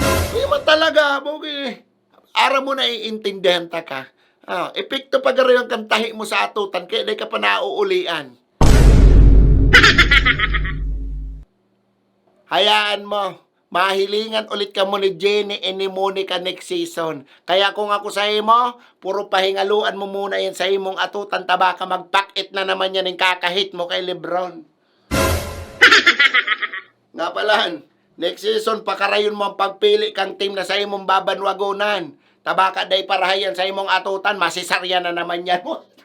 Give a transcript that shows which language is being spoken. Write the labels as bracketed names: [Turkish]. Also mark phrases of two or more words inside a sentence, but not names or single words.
[Bikol] Hindi man talaga, bogi. Ara mo na iintindihan ta ka. Epekto pa garo yung kantahi mo sa atutan, kaya di ka pa nauulian. Hayaan mo, mahilingan ulit ka mo ni Jenny and ni Monica [English] next season. [Bikol] Kaya kung ako sa imo, puro pahingaluan mo muna yan sa imong atutan, tabaka magpakit na naman yan yung kakahit mo kay Lebron. Nga palan, [English] next season, [Bikol] pakarayon mo ang pagpili kang team na sa imong babanwagonan. Tabaka day parahayan sa imong atutan, masisarya na naman yan mo.